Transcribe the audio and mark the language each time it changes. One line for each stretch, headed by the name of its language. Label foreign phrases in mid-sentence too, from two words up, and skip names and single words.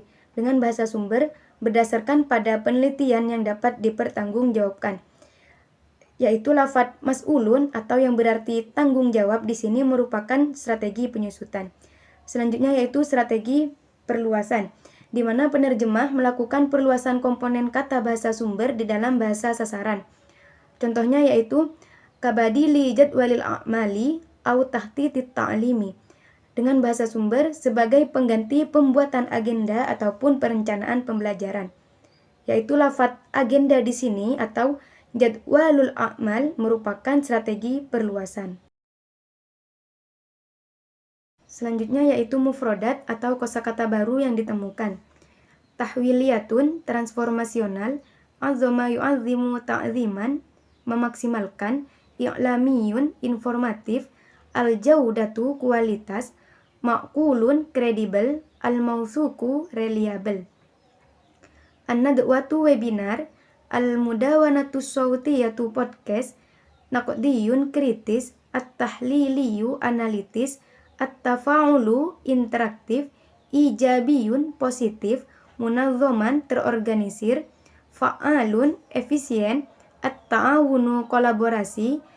Indonesian: Dengan bahasa sumber berdasarkan pada penelitian yang dapat dipertanggungjawabkan, yaitu lafaz mas'ulun atau yang berarti tanggung jawab di sini merupakan strategi penyusutan. Selanjutnya yaitu strategi perluasan, di mana penerjemah melakukan perluasan komponen kata bahasa sumber di dalam bahasa sasaran. Contohnya yaitu
Arabic: كبديل جدول الأعمال أو تخطيط التعليم.
Indonesian: Dengan bahasa sumber sebagai pengganti pembuatan agenda ataupun perencanaan pembelajaran. Yaitu lafaz agenda di sini atau
Arabic: جدول الأعمال
Indonesian: merupakan strategi perluasan. Selanjutnya yaitu mufrodat atau kosakata baru yang ditemukan.
Arabic: Tahwiliyatun, transformasional, عظم يعظم تعظيما, memaksimalkan, i'lamiyun, informatif, al-jaudatu, kualitas, ma'kulun, kredibel, al-mausuku, reliable. An-nadwatu, webinar, المدونة الصوتية,
Indonesian: podcast, naqdiyun, kritis, at-tahliliyu, analitis, at-tafa'ulu, interaktif, ijabiyun, positif, munazzaman, terorganisir, fa'alun, efisien, at-ta'awunu, kolaborasi,